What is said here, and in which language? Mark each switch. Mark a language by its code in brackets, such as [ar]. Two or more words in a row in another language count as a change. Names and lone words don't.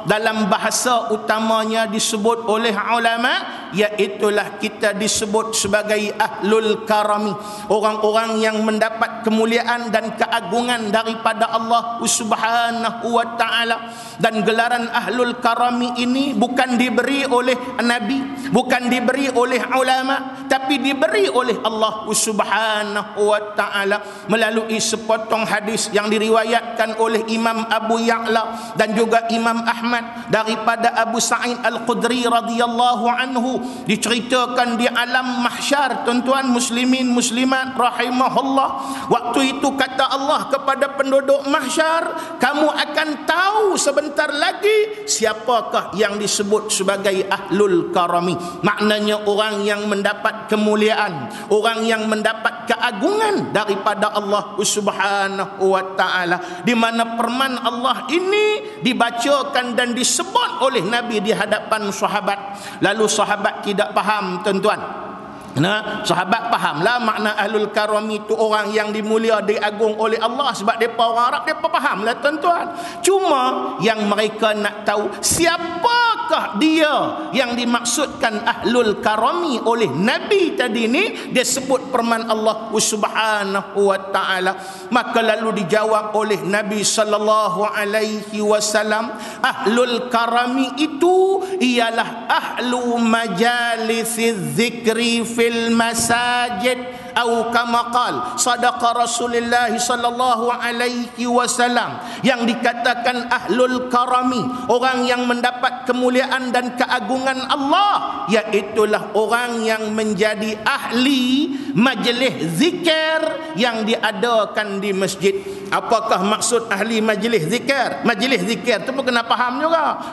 [ms] Dalam bahasa utamanya disebut oleh ulama, iaitulah kita disebut sebagai [ar] أهل الكرم, [ms] orang-orang yang mendapat kemuliaan dan keagungan daripada Allah [ar] سبحانه وتعالى. [ms] Dan gelaran [ar] أهل الكرم [ms] ini bukan diberi oleh Nabi, bukan diberi oleh ulama, tapi diberi oleh Allah [ar] سبحانه وتعالى [ms] melalui sepotong hadis yang diriwayatkan oleh Imam Abu Ya'la dan juga Imam Ahmad daripada Abu Sa'id Al-Khudri [ar] رضي الله عنه. [ms] Diceritakan di alam mahsyar tuan-tuan muslimin muslimat rahimahullah, waktu itu kata Allah kepada penduduk mahsyar, kamu akan tahu sebentar lagi siapakah yang disebut sebagai [ar] أهل الكرم. [ms] Maknanya orang yang mendapat kemuliaan, orang yang mendapat keagungan daripada Allah [ar] سبحانه وتعالى, [ms] di mana firman Allah ini dibacakan dan disebut oleh Nabi di hadapan sahabat. Lalu sahabat tidak faham tuan-tuan. Nah, sahabat fahamlah makna [ar] أهل الكرم [ms] itu orang yang dimulia, diagung oleh Allah, sebab mereka orang Arab, mereka fahamlah tuan-tuan. Cuma yang mereka nak tahu, siapakah dia yang dimaksudkan [ar] أهل الكرم [ms] oleh Nabi tadi ni? Dia sebut firman Allah [ar] سبحانه وتعالى. [ms] Maka lalu dijawab oleh Nabi [ar] صلى الله عليه وسلم, أهل الكرم [ms] itu ialah [ar] أهل مجالس الذكر في المساجد, atau كما قال صدق رسول الله صلى الله عليه وسلم. [ms] Yang dikatakan [ar] أهل الكرم, [ms] orang yang mendapat kemuliaan dan keagungan Allah, iaitulah orang yang menjadi ahli majlis zikir yang diadakan di masjid. apakah maksud ahli majlis zikir? Majlis zikir tu pun kena faham juga.